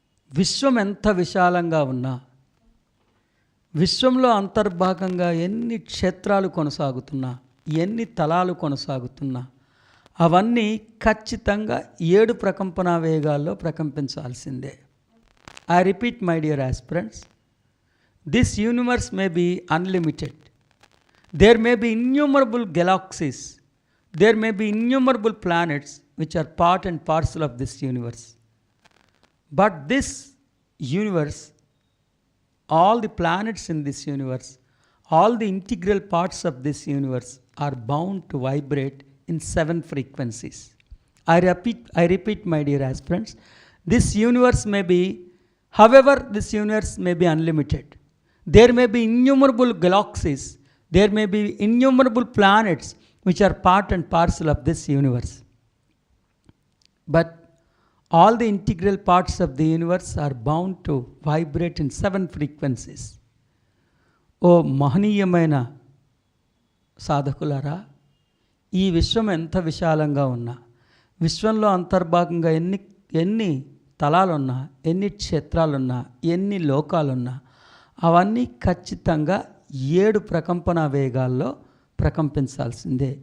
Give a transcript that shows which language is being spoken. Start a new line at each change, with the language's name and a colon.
Telugu: విశ్వం ఎంత విశాలంగా ఉన్నా, విశ్వంలో అంతర్భాగంగా ఎన్ని క్షేత్రాలు కొనసాగుతున్నా, ఎన్ని తలాలు కొనసాగుతున్నా, అవన్నీ ఖచ్చితంగా 7 ప్రకంపన వేగాల్లో ప్రకంపించాల్సిందే.
English: I repeat my dear aspirants, this universe may be unlimited. There may be innumerable galaxies, there may be innumerable planets which are part and parcel of this universe. But this universe, all the planets in this universe, all the integral parts of this universe are bound to vibrate in 7 frequencies. I repeat, my dear aspirants, this universe may be, however, this universe may be unlimited. There may be innumerable galaxies, there may be innumerable planets which are part and parcel of this universe. But all the integral parts of the universe are bound to vibrate in 7 frequencies.
Telugu: ఓ మహనీయమైన సాధకులారా, ఈ విశ్వం ఎంత విశాలంగా ఉన్నా, విశ్వంలో అంతర్భాగంగా ఎన్ని తలాలున్నా, ఎన్ని క్షేత్రాలున్నా, ఎన్ని లోకాలున్నా, అవన్నీ ఖచ్చితంగా 7 ప్రకంపన వేగాల్లో ప్రకంపించాల్సిందే.